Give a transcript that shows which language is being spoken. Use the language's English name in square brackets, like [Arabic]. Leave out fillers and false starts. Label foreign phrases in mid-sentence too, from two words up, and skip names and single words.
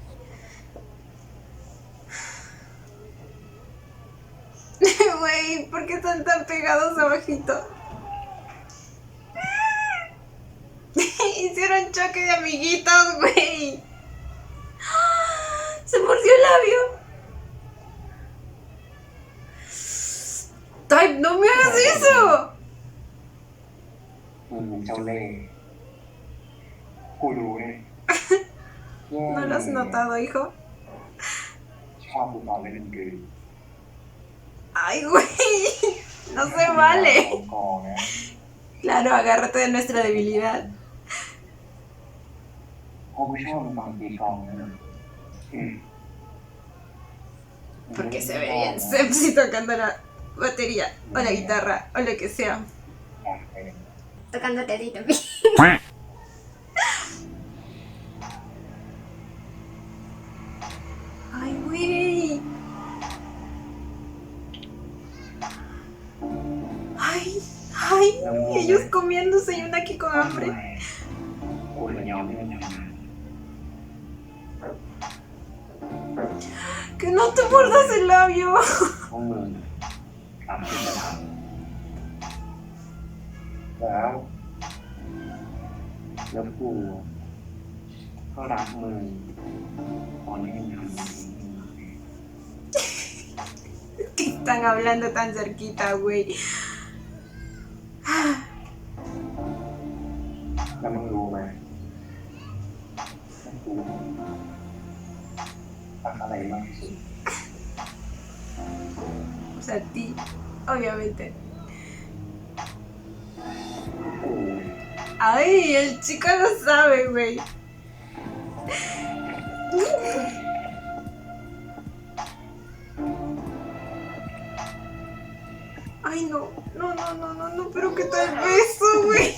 [Spanish] Güey, ¿por qué están tan pegados abajito? Hicieron choque de amiguitos, güey. Se mordió el labio. Type, no me hagas eso. [Thai] เจ้าเล่ห์กูรู้เลย [Spanish] ¿No lo has notado, hijo? [Thai] ชอบดูตอนเล่นเกม [Spanish] Ay, güey. No se vale. [Thai] กองนะ [Spanish] Claro, agárrate de nuestra debilidad. [Thai] เพราะกูชอบดูตอนตีกลองนะ [Spanish] Porque se ve bien sexy tocando la batería o la guitarra o lo que sea. [Thai] อยากไปเลย [Spanish] Tocándote a ti también. Ay, güey. Ay, ellos comiéndose y una aquí con hambre. [Thai] กูเลยยอมให้มันทำงาน [Spanish] Que no te muerdas el labio. [Thai] พวกมึงทำที่จะทำแล้วกูก็รักมึงตอนนี้มึงทำสิ่งที่มึง [Spanish] Que están hablando tan cerquita, güey. [Thai] แล้วมึงรู้ไหมว่ากูรักอะไรมากที่สุด [Spanish] O sea, a ti, obviamente. [Thai] กู [Spanish] Ay, el chico lo sabe, güey. Ay, no, pero qué tal beso, güey.